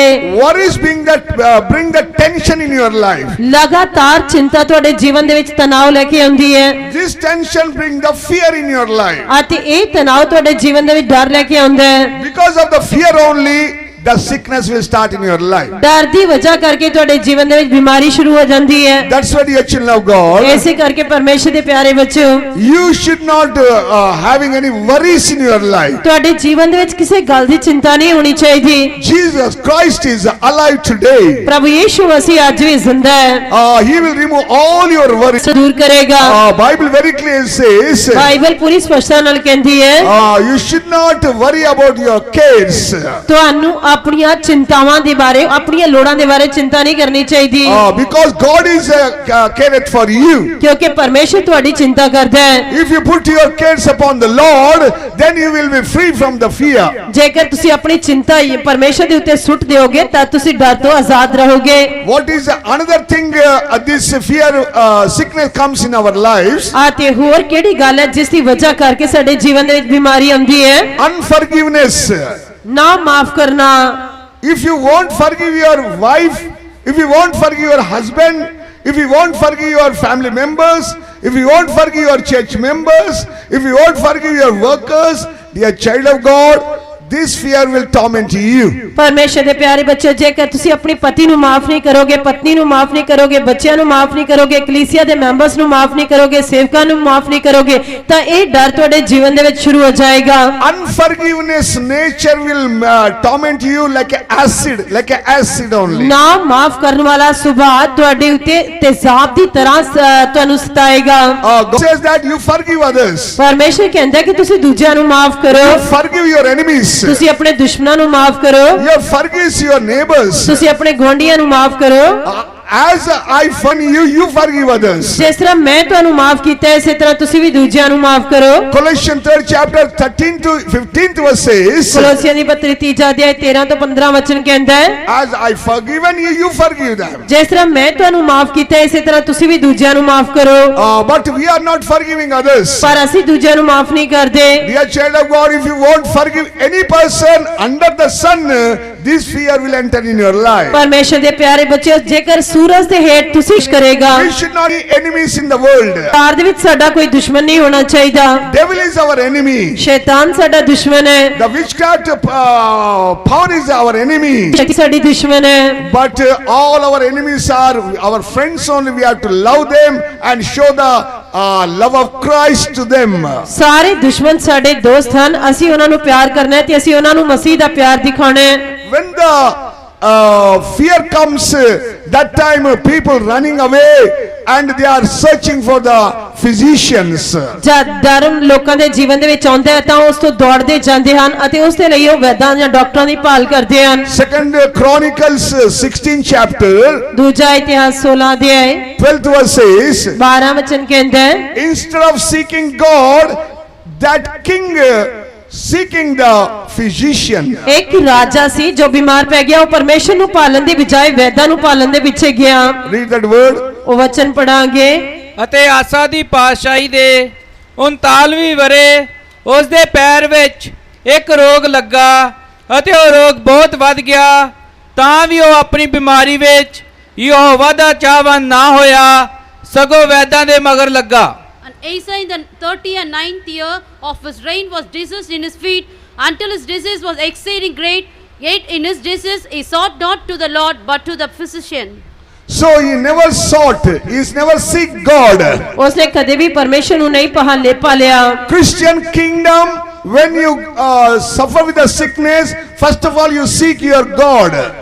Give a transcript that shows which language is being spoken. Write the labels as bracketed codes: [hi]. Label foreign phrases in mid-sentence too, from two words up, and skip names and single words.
[en] Worries bring the tension in your life. [pa] ਲਗਾਤਾਰ ਚਿੰਤਾ ਤੁਹਾਡੇ ਜੀਵਨ ਦੇ ਵਿੱਚ ਤਣਾਅ ਲੈ ਕੇ ਆਉਂਦੀ ਹੈ। [en] This tension bring the fear in your life. [pa] ਅਤੇ ਇਹ ਤਣਾਅ ਤੁਹਾਡੇ ਜੀਵਨ ਦੇ ਵਿੱਚ ਡਰ ਲੈ ਕੇ ਆਉਂਦਾ ਹੈ। [en] Because of the fear only, the sickness will start in your life. [pa] ਡਰ ਦੀ ਵਜ੍ਹਾ ਕਰਕੇ ਤੁਹਾਡੇ ਜੀਵਨ ਦੇ ਵਿੱਚ ਬਿਮਾਰੀ ਸ਼ੁਰੂ ਹੋ ਜਾਂਦੀ ਹੈ। [en] That's why, dear children of God, [pa] ਇਸੇ ਕਰਕੇ ਪਰਮੇਸ਼ਰ ਦੇ ਪਿਆਰੇ ਬੱਚਿਓ, [en] you should not having any worries in your life. [pa] ਤੁਹਾਡੇ ਜੀਵਨ ਦੇ ਵਿੱਚ ਕਿਸੇ ਗੱਲ ਦੀ ਚਿੰਤਾ ਨਹੀਂ ਹੋਣੀ ਚਾਹੀਦੀ। [en] Jesus Christ is alive today. [pa] ਪ੍ਰਭੂ ਯਿਸੂ ਮਸੀਹ ਅੱਜ ਵੀ ਜ਼ਿੰਦਾ ਹੈ। [en] He will remove all your worries. [pa] ਦੂਰ ਕਰੇਗਾ। [en] Bible very clear says, [pa] ਬਾਈਬਲ ਪੂਰੀ ਸਪਸ਼ਟਤਾ ਨਾਲ ਕਹਿੰਦੀ ਹੈ, [en] you should not worry about your cares. [pa] ਤੁਹਾਨੂੰ ਆਪਣੀਆਂ ਚਿੰਤਾਵਾਂ ਦੇ ਬਾਰੇ, ਆਪਣੀਆਂ ਲੋੜਾਂ ਦੇ ਬਾਰੇ ਚਿੰਤਾ ਨਹੀਂ ਕਰਨੀ ਚਾਹੀਦੀ। [en] Because God is careth for you. [pa] ਕਿਉਂਕਿ ਪਰਮੇਸ਼ਰ ਤੁਹਾਡੀ ਚਿੰਤਾ ਕਰਦਾ ਹੈ। [en] If you put your cares upon the Lord, then you will be free from the fear. [pa] ਜੇਕਰ ਤੁਸੀਂ ਆਪਣੀ ਚਿੰਤਾ ਪਰਮੇਸ਼ਰ ਦੇ ਉੱਤੇ ਸੁੱਟ ਦਿਓਗੇ ਤਾਂ ਤੁਸੀਂ ਡਰ ਤੋਂ ਆਜ਼ਾਦ ਰਹੋਗੇ। [en] What is another thing this fear sickness comes in our lives? [pa] ਅਤੇ ਹੋਰ ਕਿਹੜੀ ਗੱਲ ਹੈ ਜਿਸ ਦੀ ਵਜ੍ਹਾ ਕਰਕੇ ਸਾਡੇ ਜੀਵਨ ਦੇ ਵਿੱਚ ਬਿਮਾਰੀ ਆਉਂਦੀ ਹੈ? [en] Unforgiveness. [pa] ਨਾ ਮਾਫ ਕਰਨਾ। [en] If you won't forgive your wife, if you won't forgive your husband, if you won't forgive your family members, if you won't forgive your church members, if you won't forgive your workers, dear child of God, this fear will torment you. [pa] ਪਰਮੇਸ਼ਰ ਦੇ ਪਿਆਰੇ ਬੱਚੇ, ਜੇਕਰ ਤੁਸੀਂ ਆਪਣੀ ਪਤੀ ਨੂੰ ਮਾਫ ਨਹੀਂ ਕਰੋਗੇ, ਪਤਨੀ ਨੂੰ ਮਾਫ ਨਹੀਂ ਕਰੋਗੇ, ਬੱਚਿਆਂ ਨੂੰ ਮਾਫ ਨਹੀਂ ਕਰੋਗੇ, ਕਲੀਸਿਆ ਦੇ ਮੈਂਬਰਸ ਨੂੰ ਮਾਫ ਨਹੀਂ ਕਰੋਗੇ, ਸੇਵਕਾਂ ਨੂੰ ਮਾਫ ਨਹੀਂ ਕਰੋਗੇ ਤਾਂ ਇਹ ਡਰ ਤੁਹਾਡੇ ਜੀਵਨ ਦੇ ਵਿੱਚ ਸ਼ੁਰੂ ਹੋ ਜਾਏਗਾ। [en] Unforgiveness nature will torment you like acid only. [pa] ਨਾ ਮਾਫ ਕਰਨ ਵਾਲਾ ਸੁਭਾਅ ਤੁਹਾਡੇ ਉੱਤੇ ਤੇਜ਼ਾਬ ਦੀ ਤਰ੍ਹਾਂ ਤੁਹਾਨੂੰ ਸਤਾਏਗਾ। [en] God says that you forgive others. [pa] ਪਰਮੇਸ਼ਰ ਕਹਿੰਦਾ ਕਿ ਤੁਸੀਂ ਦੂਜਿਆਂ ਨੂੰ ਮਾਫ ਕਰੋ। [en] You forgive your enemies. [pa] ਤੁਸੀਂ ਆਪਣੇ ਦੁਸ਼ਮਣਾਂ ਨੂੰ ਮਾਫ ਕਰੋ। [en] You forgive your neighbors. [pa] ਤੁਸੀਂ ਆਪਣੇ ਗੁਆਂਢੀਆਂ ਨੂੰ ਮਾਫ ਕਰੋ। [en] As I forgive you, you forgive others. [pa] ਜਿਸ ਤਰ੍ਹਾਂ ਮੈਂ ਤੁਹਾਨੂੰ ਮਾਫ ਕੀਤਾ ਇਸੇ ਤਰ੍ਹਾਂ ਤੁਸੀਂ ਵੀ ਦੂਜਿਆਂ ਨੂੰ ਮਾਫ ਕਰੋ। [en] Colossians 3rd chapter 13 to 15th verse says, [pa] ਕੋਲੋਸੀਆਂ ਦੀ ਪੱਤਰੀ 3 ਅਧਿਆਇ 13 ਤੋਂ 15 ਵਚਨ ਕਹਿੰਦਾ ਹੈ, [en] as I forgiven you, you forgive them. [pa] ਜਿਸ ਤਰ੍ਹਾਂ ਮੈਂ ਤੁਹਾਨੂੰ ਮਾਫ ਕੀਤਾ ਇਸੇ ਤਰ੍ਹਾਂ ਤੁਸੀਂ ਵੀ ਦੂਜਿਆਂ ਨੂੰ ਮਾਫ ਕਰੋ। [en] But we are not forgiving others. [pa] ਪਰ ਅਸੀਂ ਦੂਜਿਆਂ ਨੂੰ ਮਾਫ ਨਹੀਂ ਕਰਦੇ। [en] Dear child of God, if you won't forgive any person under the sun, this fear will enter in your life. [pa] ਪਰਮੇਸ਼ਰ ਦੇ ਪਿਆਰੇ ਬੱਚਿਓ, ਜੇਕਰ ਸੂਰਜ ਦੇ ਹੇਠ ਤੁਸੀਂ ਕਰੇਗਾ, [en] We should not be enemies in the world. [pa] ਕਾਰ ਦੇ ਵਿੱਚ ਸਾਡਾ ਕੋਈ ਦੁਸ਼ਮਣ ਨਹੀਂ ਹੋਣਾ ਚਾਹੀਦਾ। [en] Devil is our enemy. [pa] ਸ਼ੈਤਾਨ ਸਾਡਾ ਦੁਸ਼ਮਣ ਹੈ, [en] The witchcraft power is our enemy. [pa] ਸ਼ਕਤੀ ਸਾਡੀ ਦੁਸ਼ਮਣ ਹੈ। [en] But all our enemies are our friends only. We have to love them and show the love of Christ to them. [pa] ਸਾਰੇ ਦੁਸ਼ਮਣ ਸਾਡੇ ਦੋਸਤ ਹਨ, ਅਸੀਂ ਉਹਨਾਂ ਨੂੰ ਪਿਆਰ ਕਰਨਾ ਹੈ ਤੇ ਅਸੀਂ ਉਹਨਾਂ ਨੂੰ ਮਸੀਹ ਦਾ ਪਿਆਰ ਦਿਖਾਉਣਾ ਹੈ। [en] When the fear comes, that time people running away and they are searching for the physicians. [pa] ਜਦ ਡਰ ਲੋਕਾਂ ਦੇ ਜੀਵਨ ਦੇ ਵਿੱਚ ਆਉਂਦਾ ਹੈ ਤਾਂ ਉਸ ਤੋਂ ਦੌੜਦੇ ਜਾਂਦੇ ਹਨ ਅਤੇ ਉਸ ਦੇ ਲਈ ਉਹ ਵੈਦਾਂ ਜਾਂ ਡਾਕਟਰਾਂ ਦੀ ਭਾਲ ਕਰਦੇ ਹਨ। [en] Second Chronicles 16 chapter [pa] ਦੂਜਾ ਇਤਿਹਾਸ 16 ਅਧਿਆਇ [en] 12th verse says, [pa] 12 ਵਚਨ ਕਹਿੰਦਾ ਹੈ, [en] instead of seeking God, that king seeking the physician. [pa] ਇੱਕ ਰਾਜਾ ਸੀ ਜੋ ਬਿਮਾਰ ਪੈ ਗਿਆ, ਉਹ ਪਰਮੇਸ਼ਰ ਨੂੰ ਪਾਲਣ ਦੀ ਬਜਾਏ ਵੈਦਾਂ ਨੂੰ ਪਾਲਣ ਦੇ ਪਿੱਛੇ ਗਿਆ। [en] Read that word. [pa] ਉਹ ਵਚਨ ਪੜਾਂਗੇ। ਅਤੇ ਆਸਾ ਦੀ ਪਾਤਸ਼ਾਹੀ ਦੇ 39ਵੀਂ ਵਰੇ ਉਸ ਦੇ ਪੈਰ ਵਿੱਚ ਇੱਕ ਰੋਗ ਲੱਗਾ ਅਤੇ ਉਹ ਰੋਗ ਬਹੁਤ ਵੱਧ ਗਿਆ, ਤਾਂ ਵੀ ਉਹ ਆਪਣੀ ਬਿਮਾਰੀ ਵਿੱਚ ਯਹੋਵਾ ਦਾ ਚਾਹਵਾਨ ਨਾ ਹੋਇਆ, ਸਗੋਂ ਵੈਦਾਂ ਦੇ ਮਗਰ ਲੱਗਾ। [en] And Asa in the 39th year of his reign was diseased in his feet until his disease was exceeding great. Yet in his disease he sought not to the Lord but to the physician. So he never sought, he's never seek God. [pa] ਉਸਨੇ ਕਦੇ ਵੀ ਪਰਮੇਸ਼ਰ ਨੂੰ ਨਹੀਂ ਪਾਲਿਆ। [en] Christian kingdom, when you suffer with the sickness, first of all you seek your God.